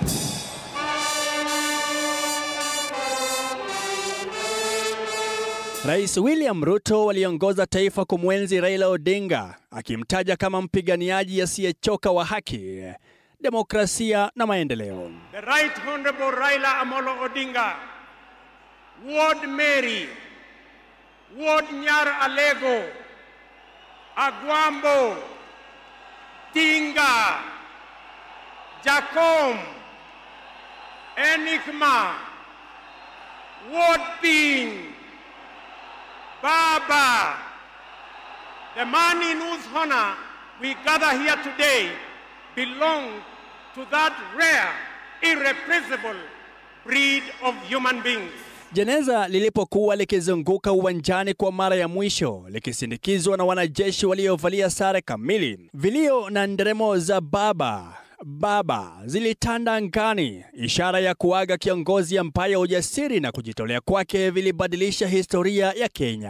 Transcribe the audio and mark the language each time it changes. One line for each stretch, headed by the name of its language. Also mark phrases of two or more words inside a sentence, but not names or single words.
Swahili: Rais William Ruto aliongoza taifa kumwenzi Raila Odinga, akimtaja kama mpiganiaji asiyechoka wa haki, demokrasia na maendeleo.
English: The Right Honorable Raila Amolo Odinga, Ward Mary, Ward Nyar Alego, Agwambo, Tinga, Jacom, Enigma, Ward Ping, Baba, the man in whose honor we gather here today belongs to that rare, irrepressible breed of human beings.
Swahili: Jeneza lilipokuwa likizunguka uwanjani kwa mara ya mwisho, likisindikizwa na wanajeshi waliovalia sare kamili, vilio na nderemo za baba zilitanda angani, ishara ya kuaga kiongozi ambaye ujasiri na kujitolea kwake vilibadilisha historia ya Kenya.